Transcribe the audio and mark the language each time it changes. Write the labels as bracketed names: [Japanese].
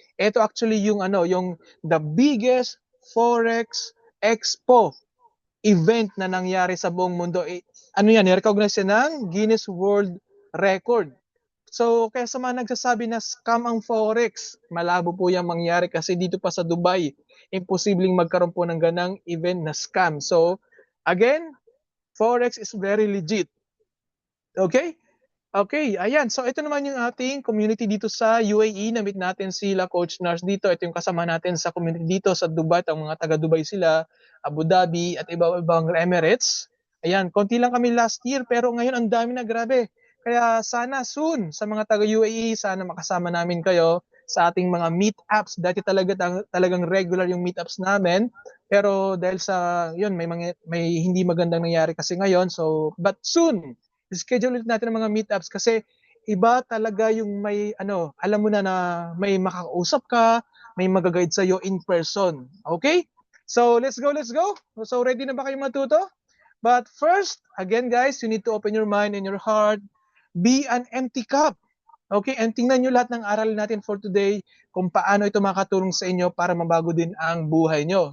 [Filipino] Ito actually yung yung the biggest Forex Expo event na nangyari sa buong mundo. Ano yan, recognize ng Guinness World Record. So, kaya sa mga nagsasabi na scam ang Forex, malabo po yung mangyari kasi dito pa sa Dubai, imposibleng magkaroon po ng ganang event na scam. [English] So, again, Forex is very legit. [Filipino] Okay? Okay, ayan. So, ito naman yung ating community dito sa UAE. Na-meet natin sila, Coach Nars dito. Ito yung kasama natin sa community dito sa Dubai. Ang mga taga-Dubai sila, Abu Dhabi, at iba-ibang Emirates. Ayan, konti lang kami last year, pero ngayon ang dami na, grabe. Kaya sana soon, sa mga taga-UAE, sana makasama namin kayo sa ating mga meetups. Dati talagang regular yung meetups namin. Pero dahil sa, yun, may hindi magandang nangyari kasi ngayon. [English] So, but soon, [Filipino] schedule ulit natin ang mga meetups kasi iba talaga yung may alam mo na may makakausap ka, may magaguide sa iyo [English] in person. [Filipino] Okay? [English] So, let's go, let's go. So, ready [Filipino] na ba kayo matuto? [English] But first, again guys, you need to open your mind and your heart. Be an empty cup. Okay? [Filipino] And tingnan nyo lahat ng aral natin for today kung paano ito makatulong sa inyo para mabago din ang buhay nyo.